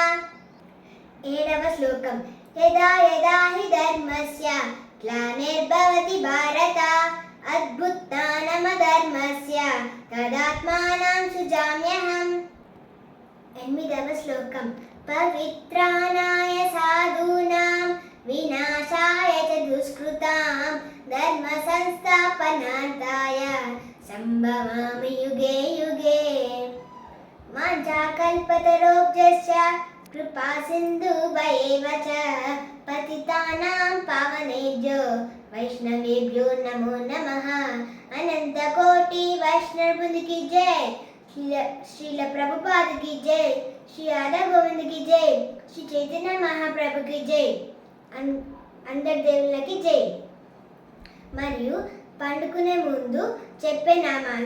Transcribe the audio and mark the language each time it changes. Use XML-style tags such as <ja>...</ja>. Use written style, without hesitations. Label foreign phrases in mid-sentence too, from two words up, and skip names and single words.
<te>ఏడవ శ్లోకం.</te> <sa>యదా యదా హి ధర్మస్య గ్లానిర్భవతి భారత అద్భుతానమధర్మస్య తదాత్మానం సుజామ్యహం.</sa> <te>8వ శ్లోకం.</te> <sa>పవిత్రాణాయ సాధూనాం వినాశాయ చ దుష్కృతాం ధర్మ సంస్థాపనార్థాయ సంభవామి యుగే యుగే. వాంఛాకల్పతరోభ్యశ్చ కృపా సింధుభయేవ చ పతితానాం పావనేభ్యో వైష్ణవేభ్యో నమో నమః.</sa> <te>అనంత కోటి వైష్ణవ బృందకి జై. శ్రీల ప్రభుపాదకి జై. శ్రీ రాధా గోవిందకి జై. శ్రీ చైతన్య మహాప్రభుకి జై. అందరి దేవుళ్ళకి జై. మరియు పండుకునే ముందు చెప్పే నామాలు.</te>